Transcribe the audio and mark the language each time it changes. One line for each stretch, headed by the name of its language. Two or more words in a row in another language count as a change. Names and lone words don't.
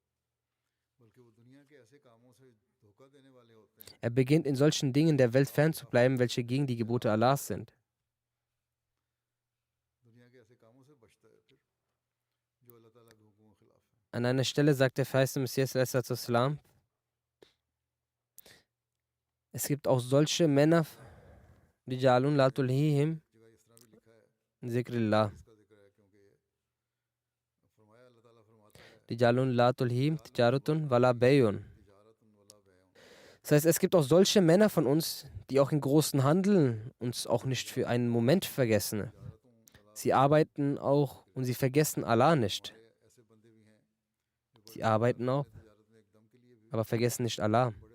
German: Er beginnt in solchen Dingen der Welt fernzubleiben, welche gegen die Gebote Allahs sind. An einer Stelle sagt der Verheißene Messias, es gibt auch solche Männer,
Arabic: رجال لا تلهيهم ذكر الله. رجال لا تلهيهم تجارة ولا بيع.
German: Das heißt, es gibt auch solche Männer von uns, die auch in großen Handeln uns auch nicht für einen Moment vergessen. Sie arbeiten auch und sie vergessen Allah nicht. Sie arbeiten auch, aber vergessen nicht Allah.